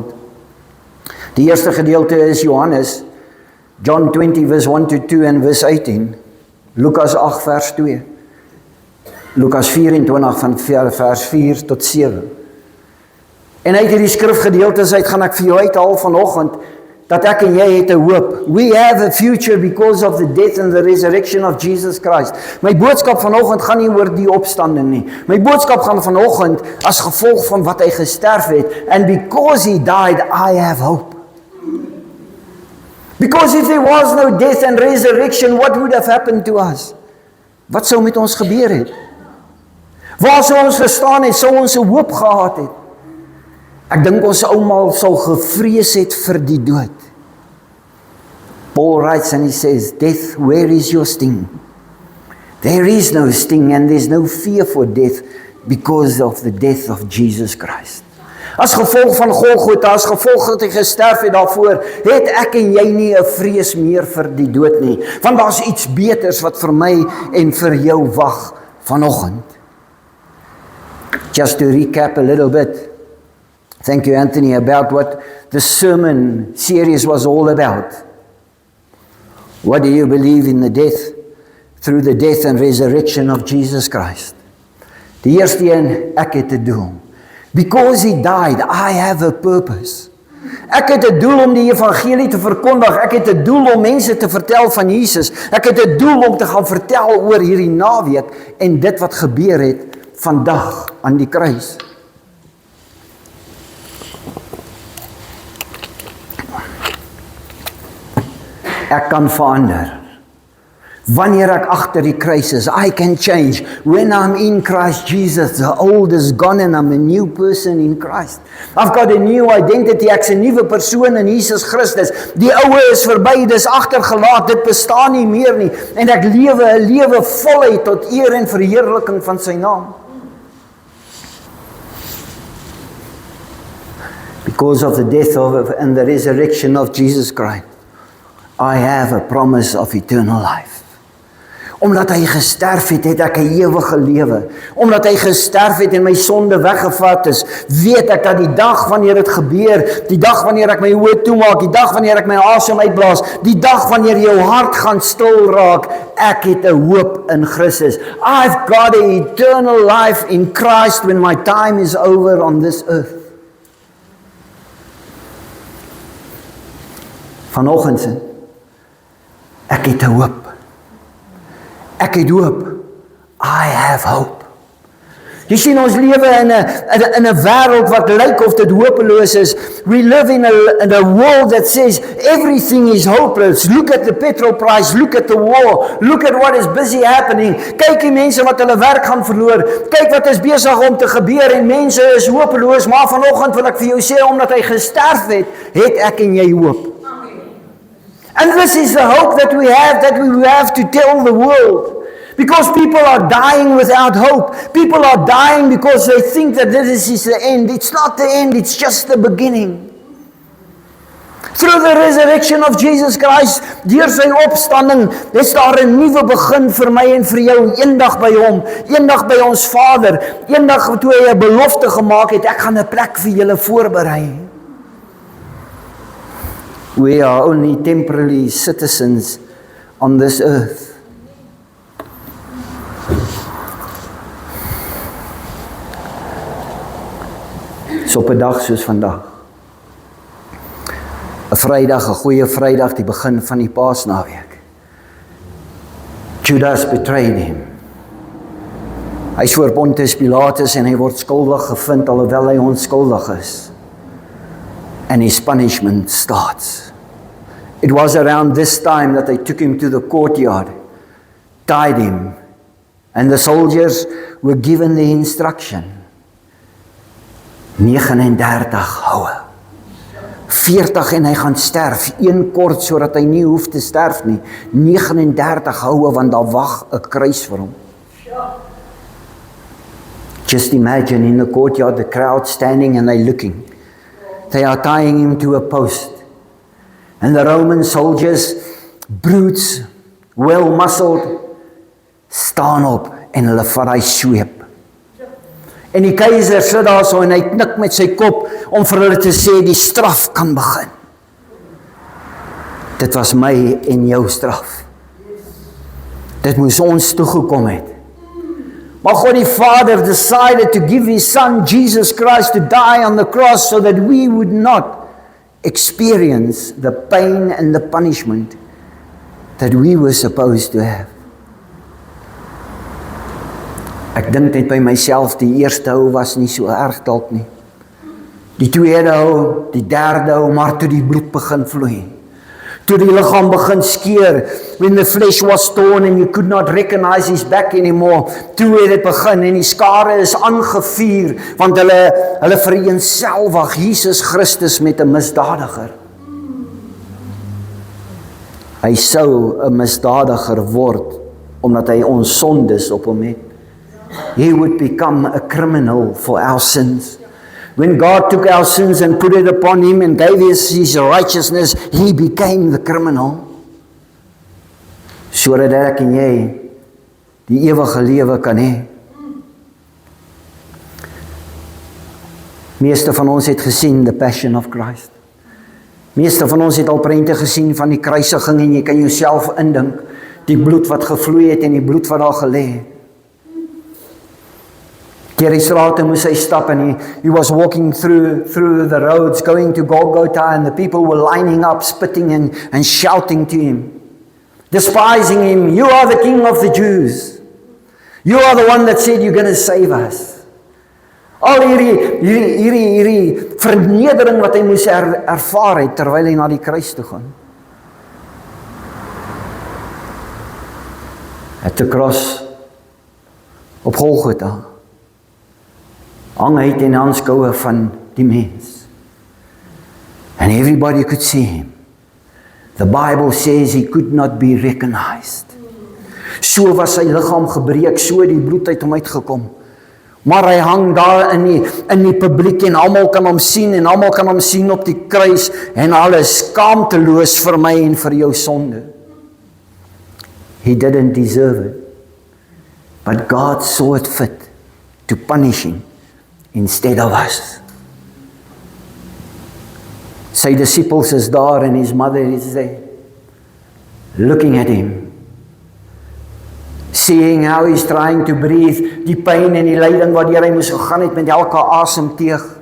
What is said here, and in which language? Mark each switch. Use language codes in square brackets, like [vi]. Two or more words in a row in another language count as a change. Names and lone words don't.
[af] Die eerste gedeelte is Johannes, John 20 [en] verse 1 to 2 [af] en verse 18, Lukas 8 vers 2, Lukas 24 van vers 4 tot 7. En uit hierdie skrifgedeeltes uit gaan ek vir jou uithaal vanoggend, dat ek en jy het 'n hoop. [en] We have a future because of the death and the resurrection of Jesus Christ. [af] My boodskap vanoggend gaan nie oor die opstanding nie. My boodskap gaan vanoggend as gevolg van wat hy gesterf het. [en] And because he died, I have hope. Because if there was no death and resurrection, what would have happened to us? [af] Wat sou met ons gebeur het? Waar sou ons gestaan het, sou ons 'n hoop gehad het? Ek dink ons almal sou gevrees het vir die dood. [en] Paul writes and he says, "Death, where is your sting? There is no sting and there's no fear for death because of the death of Jesus Christ." [af] As gevolg van Golgotha, as gevolg dat hy gesterf het daarvoor, het ek en jy nie 'n vrees meer vir die dood nie. Want daar's iets beters wat vir my en vir jou wag vanoggend. [en] Just to recap a little bit. Thank you, Anthony, about what the sermon series was all about. What do you believe in the death, through the death and resurrection of Jesus Christ? [af] Die eerste een, ek het 'n doel. [en] Because he died, I have a purpose. [af] Ek het 'n doel om die evangelie te verkondig. Ek het 'n doel om mense te vertel van Jesus. Ek het 'n doel om te gaan vertel oor hierdie naweek en dit wat gebeur het vandag aan die kruis. Ek kan verander. Wanneer ek agter die kruis is, [en] I can change. When I'm in Christ Jesus, the old is gone and I'm a new person in Christ. I've got a new identity, [af] ek's 'n nuwe persoon in Jesus Christus. Die ou is verby, dis agtergelaat, dit bestaan nie meer nie. En ek lewe 'n lewe voluit tot eer en verheerliking van sy naam. Because of the death and the resurrection of Jesus Christ, I have a promise of eternal life. Omdat hy gesterf het, het ek 'n ewige lewe. Omdat hy gesterf het en my sonde weggevat is, weet ek dat die dag wanneer dit gebeur, die dag wanneer ek my oë toemaak, die dag wanneer ek my asem uitblaas, die dag wanneer jou hart gaan stil raak, ek het 'n hoop in Christus. [en] I've got an eternal life in Christ when my time is over on this earth. [af] Vanoggend, ek het 'n hoop. Ek het hoop. [en] I have hope. [af] Jy sien, ons lewe in 'n wêreld wat lyk of dit hopeloos is. [en] We live in a world that says everything is hopeless. Look at the petrol price, look at the war, look at what is busy happening. [af] Kyk die mense wat hulle werk gaan verloor. Kyk wat is besig om te gebeur en mense is hopeloos, maar vanoggend wil ek vir jou sê, omdat hy gesterf het, het ek en jy hoop. [en] And this is the hope that we have to tell the world. Because people are dying without hope. People are dying because they think that this is the end. It's not the end, it's just the beginning. Through the resurrection of Jesus Christ, [af] deur sy opstanding, is daar 'n nuwe begin vir my en vir jou, eendag by hom, eendag by ons Vader, eendag toe hy 'n belofte gemaak het, ek gaan 'n plek vir julle voorberei. [en] We are only temporary citizens on this earth. [af] So op 'n dag soos vandag, 'n Vrydag, 'n goeie Vrydag, die begin van die Paasnaweek. [en] Judas betrayed him. [af] Hy is voor Pontius Pilatus en hy word skuldig gevind alhoewel hy onskuldig is. [en] And his punishment starts. It was around this time that they took him to the courtyard, tied him, and the soldiers were given the instruction. [af] 39 houe. 40 en hy gaan sterf, een kort sodat hy nie hoef te sterf nie. 39 houe, want daar wag 'n kruis vir hom. [en] Just imagine in the courtyard, the crowd standing and they looking. They are tying him to a post. And the Roman soldiers, brutes, well-muscled, [af] staan op en hulle vat hy sweep. En die keiser sit daar so en hy knik met sy kop om vir hulle te sê die straf kan begin. Dit was my en jou straf. Dit moes ons toegekom het. Maar God die Vader [en] decided to give His Son Jesus Christ to die on the cross so that we would not experience the pain and the punishment that we were supposed to have. [af] Ek dink net by myself, die eerste hou was nie so erg dalk nie. Die tweede hou, die derde hou, maar toe die bloed begin vloei. Toe die liggaam begin skeer, [en] when the flesh was torn and you could not recognize his back anymore, [af] toe het dit begin en die skare is aangevuur, want hulle vereenselwig Jesus Christus met 'n misdadiger. Hy sou 'n misdadiger word, omdat hy ons sondes op hom het. [en] He would become a criminal for our sins. When God took our sins and put it upon Him and gave us His righteousness, He became the criminal. [af] Sodat ek en jy die ewige lewe kan hê. Meeste van ons het gesien the Passion of Christ. Meeste van ons het al prente gesien van die kruisiging en jy kan jouself indink, die bloed wat gevloei het en die bloed wat daar gelê het. Deur die strate moes hy stap [en] and he was walking through the roads going to Golgotha and the people were lining up, spitting and shouting to him, despising him. You are the King of the Jews. You are the one that said you're going to save us. [af] Al hierdie vernedering wat hy moes ervaar het terwyl hy na die kruis toe gaan. [en] At the cross [af] op Golgotha hang hy teen die aanskoue van die mens. [en] And everybody could see him. The Bible says he could not be recognized. [af] So was sy liggaam gebreek, so die bloed uit hom uitgekom. Maar hy hang daar in die publiek en almal kan hom sien en almal kan hom sien op die kruis en alles skaamteloos vir my en vir jou sonde. [en] He didn't deserve it. But God saw it fit to punish him instead of us. [af] Sy disciples is daar en [en] his mother is there, looking at him, seeing how he's trying to breathe, [af] die pyn en die lyding wat hy moes gegaan het met elke asemteug,